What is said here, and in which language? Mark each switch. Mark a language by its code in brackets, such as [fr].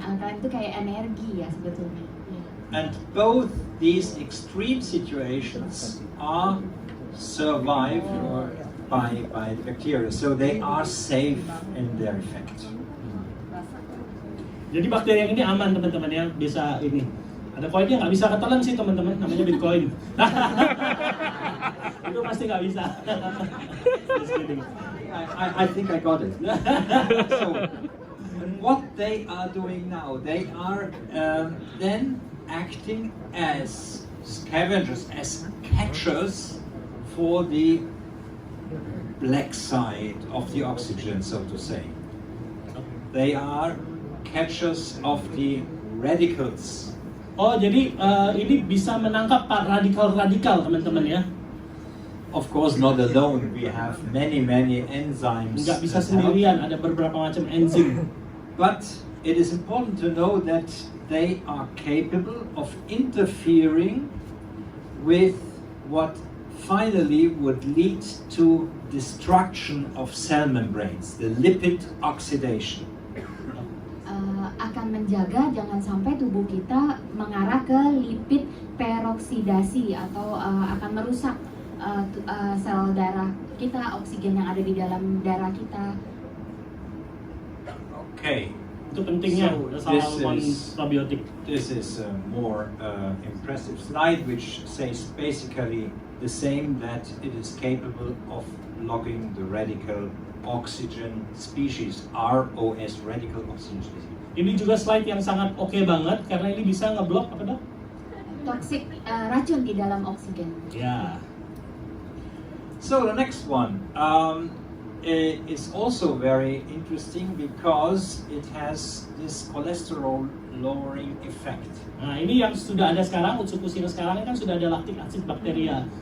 [id] Alkaline itu kayak energi ya sebetulnya. [en] And both these extreme situations are survived by the bacteria, so they are safe in their effect. [id] Jadi bakteri yang ini aman teman-teman ya, bisa ini. Ada koinnya nggak bisa ketelan sih teman-teman, namanya Bitcoin. Itu pasti nggak bisa. [en] Just kidding. I think I got it. So, what they are doing now, they are then acting as scavengers, as catchers for the black side of the oxygen, so to say. They are catchers of the radicals. [id] Oh, jadi ini bisa menangkap radikal-radikal teman-teman ya? [en] Of course, not alone. We have many enzymes. [id] Nggak bisa sendirian, ada beberapa macam enzim. [en] But it is important to know that they are capable of interfering with what finally would lead to destruction of cell membranes, the lipid oxidation. [id] Akan menjaga jangan sampai tubuh kita mengarah ke lipid peroksidasi atau akan merusak sel darah kita, oksigen yang ada di dalam darah kita. Okay. Itu pentingnya probiotik. [en] This is a more impressive slide, which says basically the same, that it is capable of blocking the radical oxygen species, ROS, radical oxygen species. [id] Ini juga slide yang sangat oke banget karena ini bisa ngeblok apa dok? toksik, racun di dalam oksigen. Ya. [en] So the next one is also very interesting because it has this cholesterol lowering effect. [id] Nah, ini yang sudah ada sekarang, Utsukushhii sekarang kan sudah ada lactic acid bakteria.